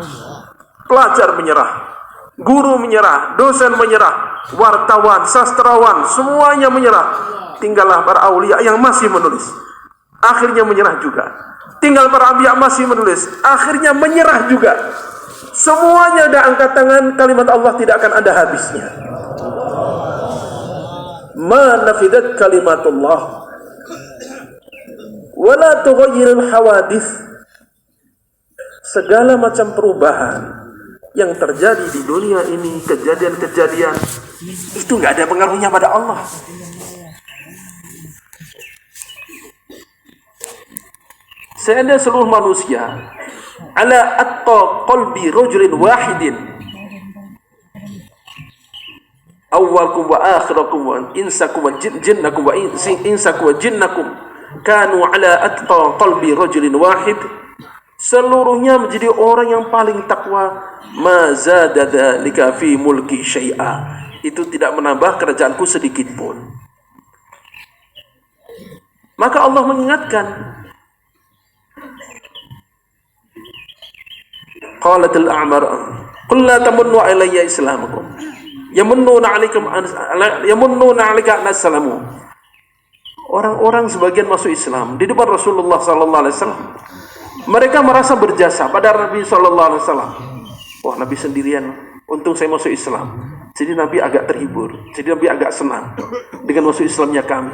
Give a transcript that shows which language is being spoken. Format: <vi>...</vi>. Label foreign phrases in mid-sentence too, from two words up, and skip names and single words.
<id>Pelajar menyerah, guru menyerah, dosen menyerah, wartawan, sastrawan, semuanya menyerah. Tinggallah para aulia yang masih menulis. Akhirnya menyerah juga. Tinggal para anbiya masih menulis. Akhirnya menyerah juga. Semuanya ada angkat tangan, kalimat Allah tidak akan ada habisnya.</id> <ar>ما نفدت كلمات الله ولا تغير الحوادث.</ar> <id>Segala macam perubahan yang terjadi di dunia ini, kejadian-kejadian itu nggak ada pengaruhnya pada Allah. Seandainya seluruh manusia</id> <ar>على أتا قلب رجل واحد أولكم و وآخركم وإنسكم وجنكم وإنسكم وجنكم كانوا على أتقى قلب رجل واحد,</ar> <id>seluruhnya menjadi orang yang paling takwa,</id> <ar>ما زاد ذلك في ملكي شيئا,</ar> <id>itu tidak menambah kerajaanku sedikit pun. Maka Allah mengingatkan,</id> <ar>قالت الأعمار قل لا تمنوا علي إسلامكم يمنون عليك أن أسلموا.</ar> <id>Orang-orang sebagian masuk Islam di depan Rasulullah sallallahu alaihi wasallam. Mereka merasa berjasa pada Nabi sallallahu alaihi wasallam. Wah, Nabi sendirian, untung saya masuk Islam. Jadi Nabi agak terhibur, jadi Nabi agak senang dengan masuk Islamnya kami.</id>